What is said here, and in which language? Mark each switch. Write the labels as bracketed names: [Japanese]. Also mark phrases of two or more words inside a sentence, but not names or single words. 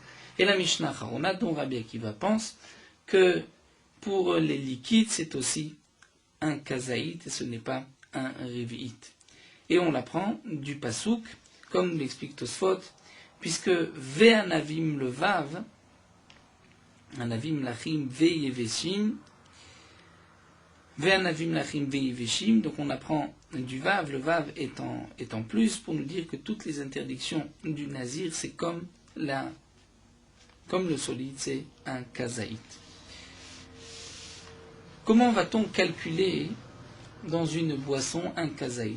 [French] Et la [Hebrew] משנה אחרונה, [French] dont Rabbi Akiva pense que pour les liquides, c'est aussi un Kazaït et ce n'est pas un Revi'it. Et on l'apprend du Pasouk, comme l'explique Tosfot, puisque Ve'anavim le Vav, Anavim lachim ve'yeveshim, [Hebrew] וענבים לחים ויבשים, [French] donc on apprend du Vav, le Vav est en plus pour nous dire que toutes les interdictions du Nazir, c'est comme le solide, c'est un Kazaït. Comment va-t-on calculer dans une boisson un Kazaït?